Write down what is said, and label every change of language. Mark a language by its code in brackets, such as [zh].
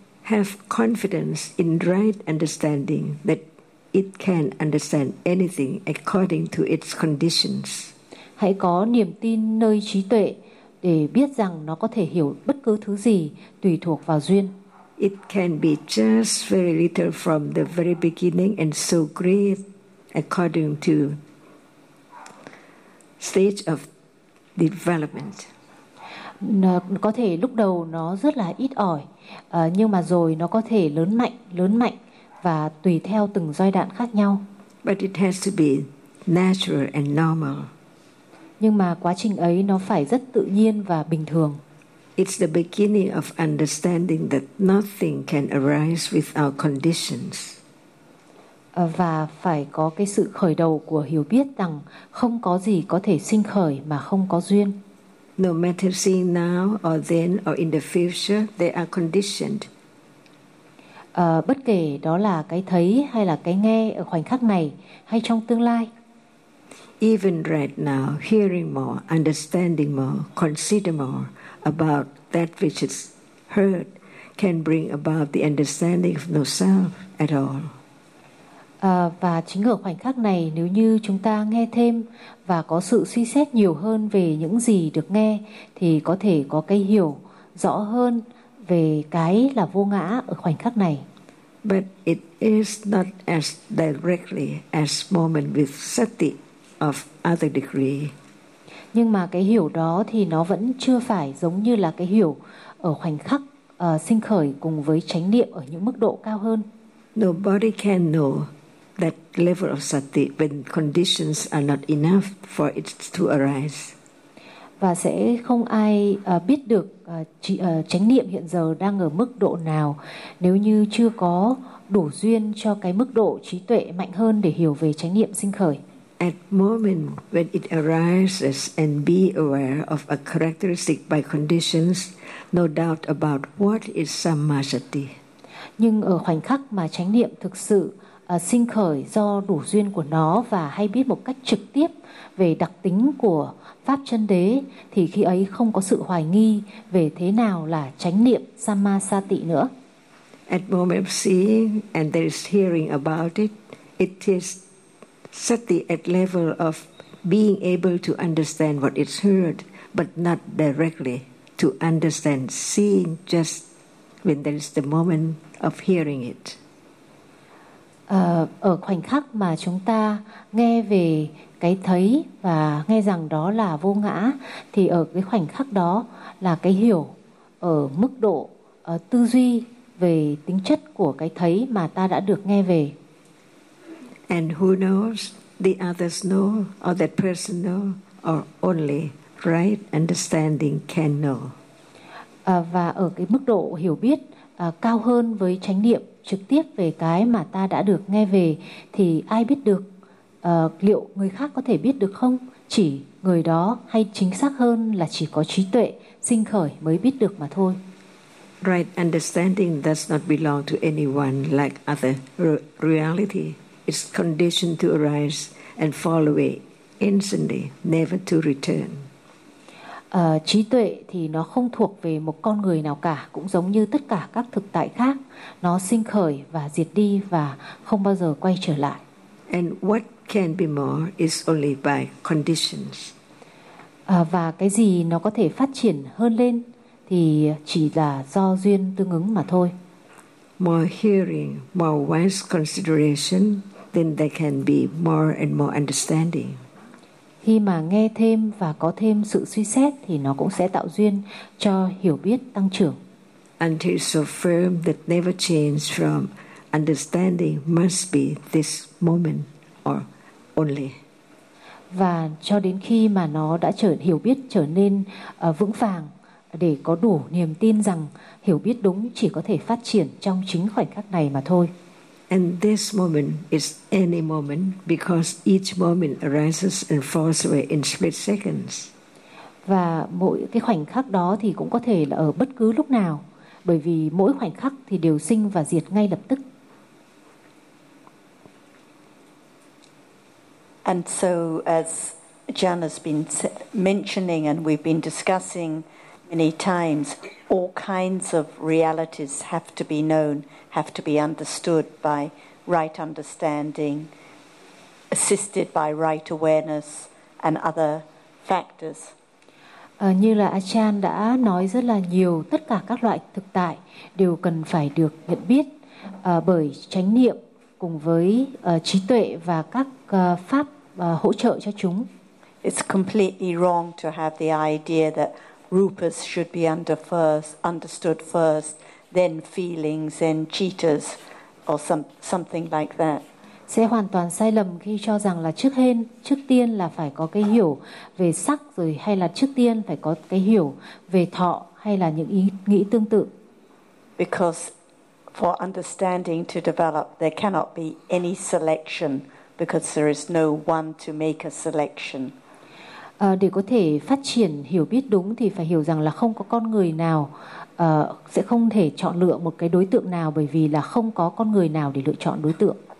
[en] Have confidence in right understanding that it can understand anything according to its conditions. [vi] Hãy có niềm tin nơi trí tuệ để biết rằng nó có thể hiểu bất cứ thứ gì tùy thuộc vào duyên. [en] It can be just very little from the very beginning and so great according to stage of development. [vi] Nó có thể lúc đầu nó rất là ít ỏi, nhưng mà rồi nó có thể lớn mạnh và tùy theo từng giai đoạn khác nhau. [en] But it has to be natural and normal. [vi] Nhưng mà quá trình ấy nó phải rất tự nhiên và bình thường. [en] It's the beginning of understanding that nothing can arise without conditions. [vi] Và phải có cái sự khởi đầu của hiểu biết rằng không có gì có thể sinh khởi mà không có duyên. [en] No matter seeing now or then or in the future, they are conditioned. [vi] Bất kể đó là cái thấy hay là cái nghe ở khoảnh khắc này hay trong tương lai. [en] Even right now, hearing more, understanding more, consider more about that which is heard can bring about the understanding of no self at all. [vi] Và chính ở khoảnh khắc này, nếu như chúng ta nghe thêm và có sự suy xét nhiều hơn về những gì được nghe, thì có thể có cái hiểu rõ hơn về cái là vô ngã ở khoảnh khắc này. [en] But it is not as directly as moment with sati of other degree. [vi] Nhưng mà cái hiểu đó thì nó vẫn chưa phải giống như là cái hiểu ở khoảnh khắc sinh khởi cùng với chánh niệm ở những mức độ cao hơn. [en] Nobody can know that level of sati when conditions are not enough for it to arise. [vi] Và sẽ không ai biết được chánh niệm hiện giờ đang ở mức độ nào nếu như chưa có đủ duyên cho cái mức độ trí tuệ mạnh hơn để hiểu về chánh niệm sinh khởi. [en] At moment when it arises and be aware of a characteristic by conditions, no doubt about what is samasati. [vi] Nhưng ở khoảnh khắc mà chánh niệm thực sự sinh khởi do đủ duyên của nó và hay biết một cách trực tiếp về đặc tính của pháp chân đế, thì khi ấy không có sự hoài nghi về thế nào là chánh niệm samasati nữa. [en] At moment of seeing and there is hearing about it, it is sati at level of being able to understand what is heard, but not directly to understand seeing just when there is the moment of hearing it. [vi] Ở khoảnh khắc mà chúng ta nghe về cái thấy và nghe rằng đó là vô ngã, thì ở cái khoảnh khắc đó là cái hiểu ở mức độ tư duy về tính chất của cái thấy mà ta đã được nghe về. [en] And who knows, the others know, or that person know, or only right understanding can know. [vi] Và ở cái mức độ hiểu biết cao hơn với chánh niệm trực tiếp về cái mà ta đã được nghe về, thì ai biết được, liệu người khác có thể biết được không? Chỉ người đó, hay chính xác hơn là chỉ có trí tuệ sinh khởi mới biết được mà thôi. [en] Right understanding does not belong to anyone like other reality. It's conditioned to arise and fall away instantly, never to return. [vi] Trí tuệ thì nó không thuộc về một con người nào cả, cũng giống như tất cả các thực tại khác. Nó sinh khởi và diệt đi và không bao giờ quay trở lại. [en] And what can be more is only by conditions. [vi] Và cái gì nó có thể phát triển hơn lên thì chỉ là do duyên tương ứng mà thôi. [en] More hearing, more wise consideration, then there can be more and more understanding. [vi] Khi mà nghe thêm và có thêm sự suy xét thì nó cũng sẽ tạo duyên cho hiểu biết tăng trưởng. [en] And it's so firm that never change from understanding must be this moment or only. [vi] Và cho đến khi mà nó đã trở hiểu biết trở nên vững vàng để có đủ niềm tin rằng hiểu biết đúng chỉ có thể phát triển trong chính khoảnh khắc này mà thôi. [en] And this moment is any moment because each moment arises and falls away in split seconds. [vi] Và mỗi cái khoảnh khắc đó thì cũng có thể là ở bất cứ lúc nào, bởi vì mỗi khoảnh khắc thì đều sinh và diệt ngay lập tức. [en] And so as Jan has been mentioning and we've been discussing many times, all kinds of realities have to be known, have to be understood by right understanding, assisted by right awareness and other factors. [vi] Như là Achan đã nói rất là nhiều, tất cả các loại thực tại đều cần phải được nhận biết bởi chánh niệm cùng với trí tuệ và các pháp hỗ trợ cho chúng. [en] It's completely wrong to have the idea that rupas should be understood first, then feelings, then cheetahs, or something like that. [vi] Sẽ hoàn toàn sai lầm khi cho rằng là trước tiên là phải có cái hiểu về sắc, rồi hay là trước tiên phải có cái hiểu về thọ hay là những ý nghĩ tương tự. [en] Because for understanding to develop, there cannot be any selection because there is no one to make a selection. [vi] Để có thể phát triển hiểu biết đúng thì phải hiểu rằng là không có con người nào sẽ không thể chọn lựa một cái đối tượng nào, bởi vì là không có con người nào để lựa chọn đối tượng.